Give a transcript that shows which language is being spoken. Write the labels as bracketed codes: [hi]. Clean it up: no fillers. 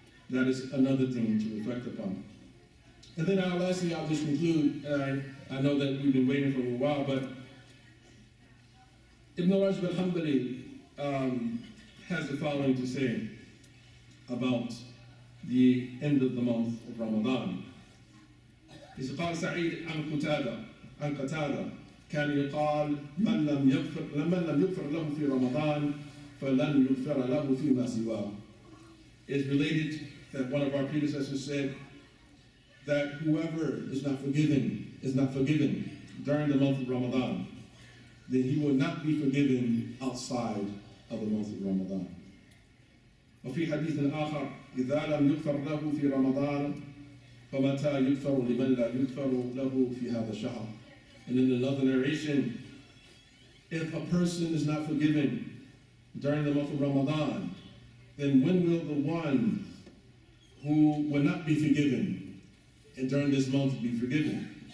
[en] That is another thing to reflect upon. And then lastly, I'll just conclude, and I know that we've been waiting for a while, but Ibn Rajab al-Hanbali has the following to say about the end of the month of Ramadan. He said, [ar] قال سعيد عن قتادة كان يقال من لم يغفر له في رمضان فلن يغفر له فيما سواه. [en] It's related that one of our predecessors said that whoever is not forgiven during the month of Ramadan, then he will not be forgiven outside of the month of Ramadan. [ar] وفي حديث آخر إذا لم يغفر له في رمضان فمتى يغفر لمن لا يغفر له في هذا الشهر. [en] And in another narration, if a person is not forgiven during the month of Ramadan, then when will the one who will not be forgiven and during this month be forgiven.